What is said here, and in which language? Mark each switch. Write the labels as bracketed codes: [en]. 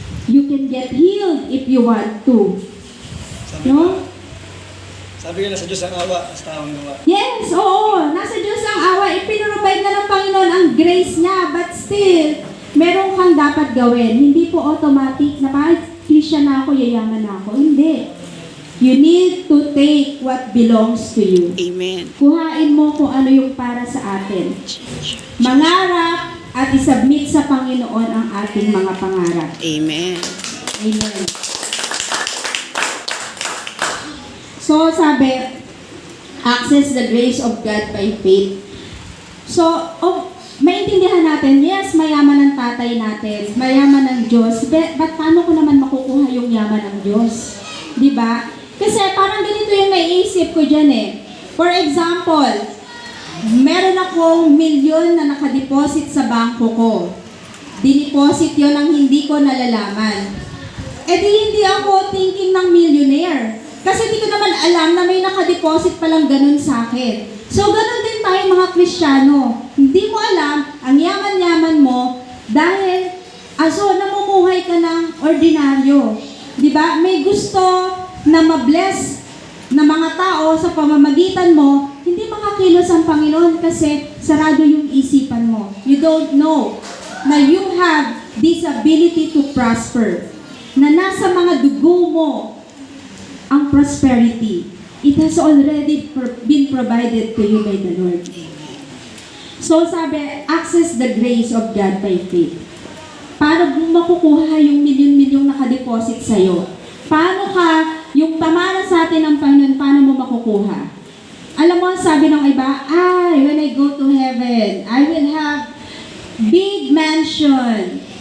[en] You can get healed if you want to. No? [tl] Sabi nga, nasa Diyos ang awa, sa taong gawa. Yes, oo. Nasa Diyos ang awa. Ipinrovide na ng Panginoon ang grace niya. [en] But still, [tl] meron kang dapat gawin. Hindi po automatic na kahit Christian na ako, yayaman na ako. Hindi. [en] You need to take what belongs to you. Amen. [tl] Kuhain mo kung ano yung para sa atin. Mangarap at isubmit sa Panginoon ang ating mga pangarap. [en] Amen. Amen. So, sabi, access the grace of God by faith. [tl] So, maintindihan natin, yes, mayaman ang tatay natin, mayaman ang Diyos, but paano ko naman makukuha yung yaman ng Diyos? Diba? Kasi parang ganito yung naiisip ko dyan eh. [en] For example, [tl] meron akong milyon na nakadeposit sa bangko ko. Dineposit yun ang hindi ko nalalaman. E di hindi ako thinking ng millionaire. Kasi hindi ko naman alam na may nakadeposit palang ganun sa akin. So, ganun din tayo mga Kristiyano. Hindi mo alam, ang yaman-yaman mo, dahil, namumuhay ka ng ordinaryo. Diba? May gusto na mabless na mga tao sa pamamagitan mo, hindi makakilos ang Panginoon kasi sarado yung isipan mo. [en] You don't know na you have this ability to prosper. [tl] Na nasa mga dugo mo ang prosperity. [en] It has already been provided to you by the Lord. So sabi, access the grace of God by faith. [tl] Paano mo makukuha yung milyon-milyong nakadeposit sa'yo? Paano ka, yung pamana sa atin ng Panginoon, paano mo makukuha? Alam mo, sabi ng iba, [en] when I go to heaven, I will have big mansion.